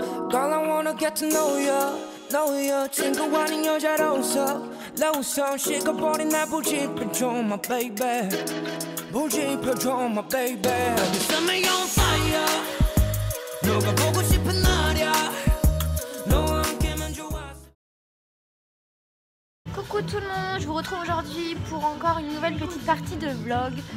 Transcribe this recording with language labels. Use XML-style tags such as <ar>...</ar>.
<en>Girl, I wanna get to know you.</en> <ko>친구 아닌 여자로서 로서 식어버린 날 불지펴줘,</ko> <en>my baby.</en> <ko>불지펴줘,</ko> <en>my baby. Set me on fire.</en> <ko>너가 보고 싶은 날이야. 너와 함께면 좋아.</ko> <fr>Coucou tout le monde, je vous retrouve aujourd'hui pour encore une nouvelle petite partie de vlog.</fr>